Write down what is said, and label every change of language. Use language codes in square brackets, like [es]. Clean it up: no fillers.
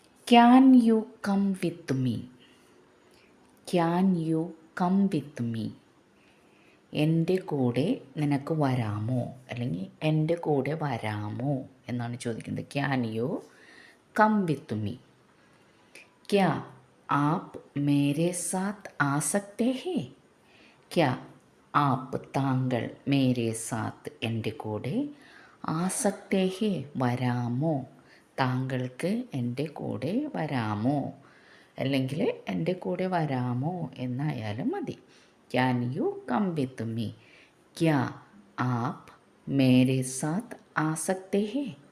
[en] Can you come with me? Can you come with me? [ml] എൻ്റെ കൂടെ നിനക്ക് വരാമോ, അല്ലെങ്കിൽ എൻ്റെ കൂടെ വരാമോ എന്നാണ് ചോദിക്കുന്നത്. [en] Can you come with me? [hi] ക്യാ आप मेरे साथ आ सकते हैं? क्या आप [ml] താങ്കൾ [hi] മേരെ സാത്ത് [ml] എൻ്റെ കൂടെ [hi] ആ സക്തേ ഹേ [ml] വരാമോ, താങ്കൾക്ക് എൻ്റെ കൂടെ വരാമോ, അല്ലെങ്കിൽ എൻ്റെ കൂടെ വരാമോ എന്നായാലും മതി. [en] Can you come with me? [hi] ക്യാ ആപ്പ് മേരെ സാത്ത് ആ സക്തേ ഹേ?